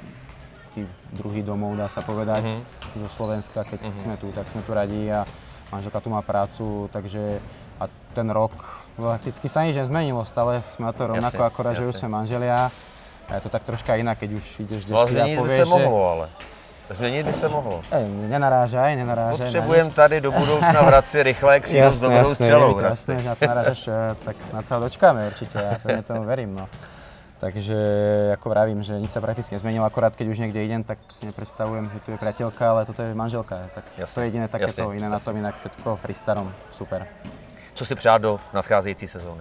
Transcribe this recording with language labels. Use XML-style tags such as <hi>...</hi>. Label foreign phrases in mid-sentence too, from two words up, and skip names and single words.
<sk>druhý domov, dá sa povedať, zo Slovenska, keď sme tu, tak sme tu radi a manželka tu má prácu, takže a ten rok prakticky sa nič nezmenilo, stále sme na to rovnako, akorát, že už sme manželia.</sk> <cs>A je to tak troška jinak, keď už jdeš do si a povieš, by se mohlo, ale. Změnit by se mohlo.</cs> <sk>Nenarážaj.</sk> <cs>Potřebujeme tady do budoucna v Hradci rychle křídlo s dobrou střelou.</cs> <sk>Jasné, na to narážaš, tak snad sa dočkáme určitě, ja pevne tomu verím. No. Takže ako vravím, že nič sa prakticky nezmenilo, akorát keď už niekde idem, tak nepredstavujem, že tu je priateľka, ale toto je manželka. Tak jasne, to je jediné takéto, iné na tom, inak všetko pri starom, super.</sk> <cs>Co si přát do nadcházející sezóny?</cs>